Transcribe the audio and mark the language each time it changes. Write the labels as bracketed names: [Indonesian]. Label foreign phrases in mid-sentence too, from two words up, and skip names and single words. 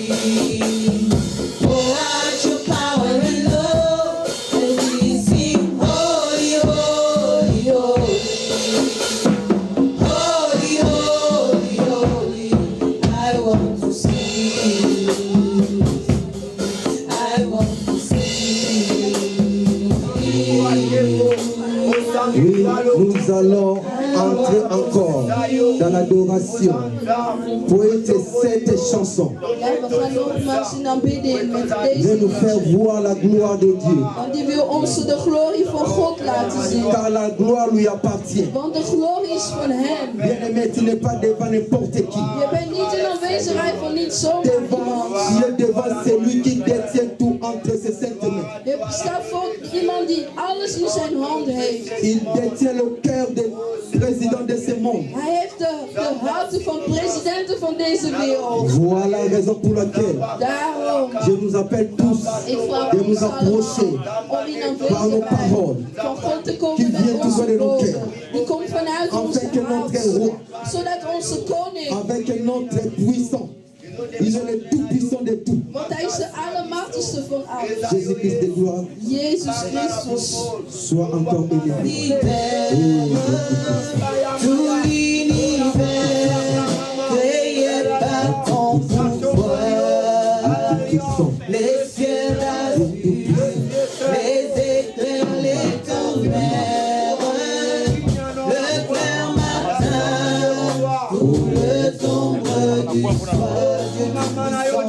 [English] Pour out your power and love, and we sing holy, holy, holy. Holy, holy, holy. I want to see you. I want to see you. [French] Oui, nous allons entrer encore dans l'adoration pour écouter cette chanson. De nous faire voir la gloire de Dieu. [Dutch] Want die wil ons de glorie van God laten zien. [French] Car la gloire lui appartient. [Dutch] Want de glorie is van hem. [French] Bien-aimé, tu n'es pas devant n'importe qui. [Dutch] Je bent niet in aanwezigheid van niet zomaar [French] Devant [Dutch] iemand. [French] Dieu, devant celui qui détient tout entre ses saintes mains. [Dutch] Je staat voor iemand die alles in zijn hand heeft. [French] Il détient le cœur des présidents de ce monde. [Dutch] Hij heeft de harten van presidenten van deze wereld. [French] Voilà la raison pour laquelle [Dutch] Daarom. [French] je nous appelle tous [Dutch] Ik vraag [French] de [Dutch] ons [French] nous [Dutch] allemaal [French] approcher [Dutch] om in [French] par nos [Dutch] aanwezigheid [French] paroles. [Dutch] van God te Die komen met [French] vient [Dutch] onze [French] tout de nos [Dutch] woorden. [French] cœurs. [Dutch] Die komt vanuit onze [French] Afin que notre roi, [Dutch] hart. Zodat onze koning, [French] avec notre puissant, il est le tout puissant de tout. [Dutch] want hij is de allermachtigste van alles. [French] Jésus-Christ de gloire, [Dutch] Jezus Christus. [French] soit encore élevé. Tout l'univers créé par ton pouvoir. Les cieux d'azur, les éclairs, les tonnerres, le clair matin ou le sombre du soir.